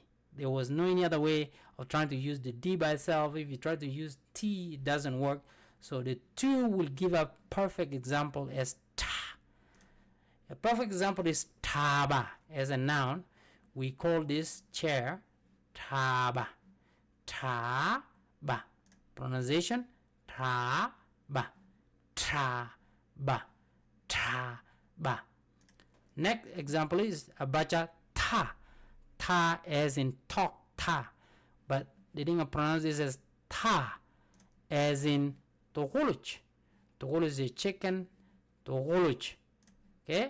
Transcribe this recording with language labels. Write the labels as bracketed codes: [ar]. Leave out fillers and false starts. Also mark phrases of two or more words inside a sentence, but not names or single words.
[en] There was no any other way of trying to use the D by itself. If you try to use T, it doesn't work. So the two will give a perfect example as ta. A perfect example is taba as a noun. We call this chair taba. Taba. Pronunciation taba. Taba. Taba. Next example is abacha ta. Ta as in talk, ta. But the thing I pronounce this as ta as in togoluch. Togoluch is a chicken. Togoluch. Okay?